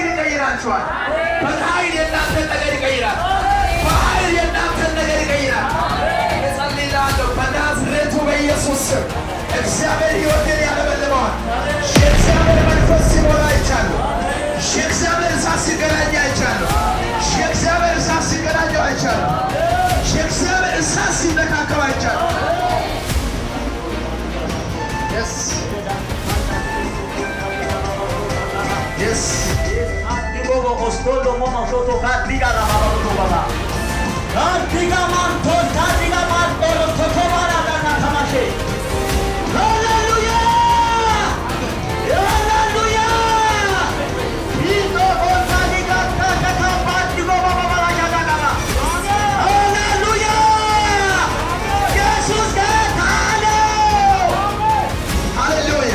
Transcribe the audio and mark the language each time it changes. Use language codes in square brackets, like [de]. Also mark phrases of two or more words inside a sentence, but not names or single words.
[am] ይቀይራችኋል በኃይል የእናንተን ነገር ይቀይራል በኃይል የእናንተን ነገር ይቀይራል እጸልያለሁ በናዝሬቱ በኢየሱስ ስም እግዚአብሔር ሕይወቴን ያለመልመዋል የእግዚአብሔር መንፈስ ሲሞላ አይቻለሁ የእግዚአብሔር እሳት ሲገናኝ አይቻለሁ የእግዚአብሔር እሳት ሲገናኘው አይቻለሁ የእግዚአብሔር እሳት ሲነካከው አይቻለሁ Yes. [en] Yes. Digo ostolo mono soto katiga la mano baba. Katiga man to katiga man to to bara na tamashe. Hallelujah! Hallelujah! Ito on katiga kaka patigo baba bala jaga baba. Hallelujah! Jesus kata Hallelujah!